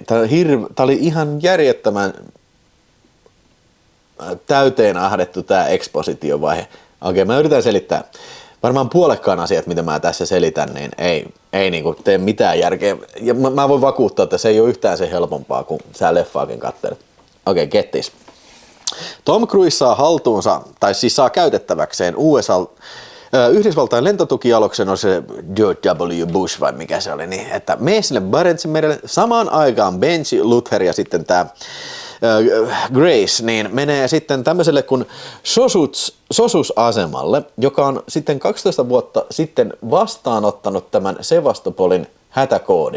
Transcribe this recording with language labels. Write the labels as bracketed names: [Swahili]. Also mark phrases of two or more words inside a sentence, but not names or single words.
[Finnish] Tää oli ihan järjettömän täyteen ahdettu tää ekspositiovaihe. Okei, mä yritän selittää. Varmaan puolekkaan asiat, mitä mä tässä selitän, niin ei niinku tee mitään järkeä. Ja mä voin vakuuttaa, että se ei ole yhtään se helpompaa, kun sä leffaakin katselet. Okei, [English] get this. [Finnish] Tom Cruise saa haltuunsa, tai siis saa käytettäväkseen Yhdysvaltain lentotukialuksen, on se George W. Bush vai mikä se oli, niin että mene sinne Barentsin merelle. Samaan aikaan Benji, Luther ja sitten tämä Grace, niin menee sitten tämmöiselle kuin Sosus-asemalle, joka on sitten 12 vuotta sitten vastaanottanut tämän Sevastopolin hätäkoodin.